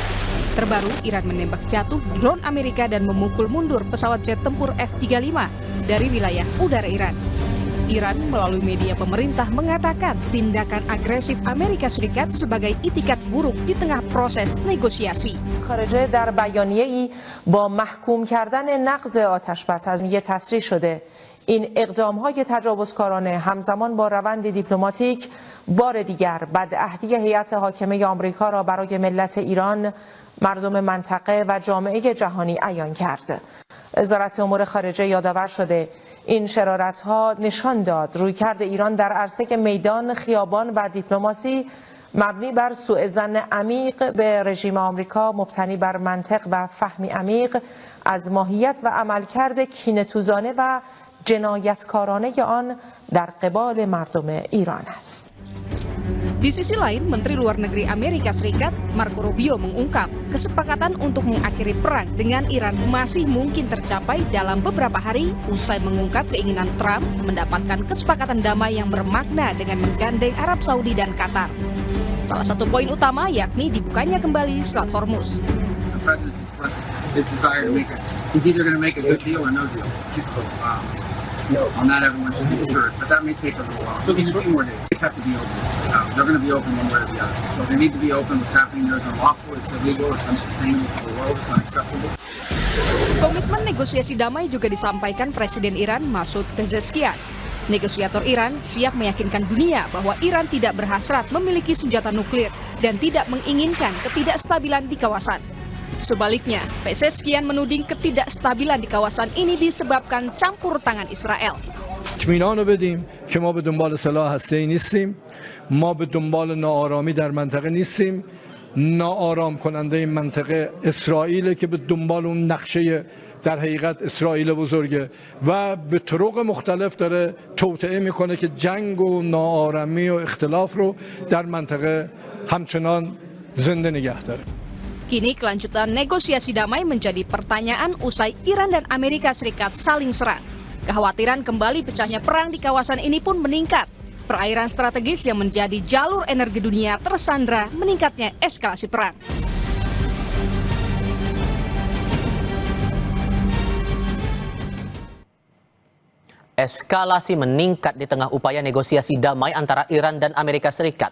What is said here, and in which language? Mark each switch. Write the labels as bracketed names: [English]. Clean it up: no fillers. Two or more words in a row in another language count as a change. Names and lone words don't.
[Indonesian] Terbaru, Iran menembak jatuh drone Amerika dan memukul mundur pesawat jet tempur F-35 dari wilayah udara Iran. Iran melalui media pemerintah mengatakan tindakan agresif Amerika Serikat sebagai itikat buruk di tengah proses negosiasi. [Persian] خارجه در بیانیه‌ای با محکوم کردن نقض آتشبس از میگه تصریح شده این اقدام‌های تجاوزکارانه همزمان با روند دیپلماتیک بار دیگر بدعهدی هیئت حاکمه آمریکا را برای ملت ایران، مردم منطقه و جامعه جهانی عیان کرد. وزارت امور خارجه یادآور شده این شرارت‌ها نشان داد رویکرد ایران در عرصه میدان، خیابان و دیپلماسی مبنی بر سوء ظن عمیق به رژیم آمریکا مبتنی بر منطق و فهمی عمیق از ماهیت و عملکرد کینه‌توزانه و جنایتکارانه آن در قبال مردم ایران است. [Indonesian] Di sisi lain, Menteri Luar Negeri Amerika Serikat, Marco Rubio mengungkap kesepakatan untuk mengakhiri perang dengan Iran masih mungkin tercapai dalam beberapa hari usai mengungkap keinginan Trump mendapatkan kesepakatan damai yang bermakna dengan menggandeng Arab Saudi dan Qatar. Salah satu poin utama yakni dibukanya kembali Selat Hormuz. [English] Not everyone should be sure, but that may take a little while. Maybe 3 more days. It's have to be open. They're going to be open one way or the other. So they need to be open. What's happening there is unlawful, it's illegal, it's unsustainable for the world, it's unacceptable. [Indonesian] Komitmen negosiasi damai juga disampaikan Presiden Iran Masoud Pezeshkian. Negosiator Iran siap meyakinkan dunia bahwa Iran tidak berhasrat memiliki senjata nuklir dan tidak menginginkan ketidakstabilan di kawasan. Sebaliknya, Pezeshkian menuding ketidakstabilan di kawasan ini disebabkan campur tangan Israel. [Persian] اطمینان بدیم که ما به دنبال سلاح هسته‌ای نیستیم، ما به دنبال ناآرامی در منطقه نیستیم، ناآرام کننده این منطقه اسرائیل که به دنبال اون نقشه در حقیقت اسرائیل بزرگه و به طرق مختلف داره توطئه میکنه که جنگ و ناآرامی و اختلاف رو در منطقه همچنان زنده نگه داره. [Indonesian] Kini kelanjutan negosiasi damai menjadi pertanyaan usai Iran dan Amerika Serikat saling serang. Kekhawatiran kembali pecahnya perang di kawasan ini pun meningkat. Perairan strategis yang menjadi jalur energi dunia tersandra meningkatnya eskalasi perang. Eskalasi meningkat di tengah upaya negosiasi damai antara Iran dan Amerika Serikat.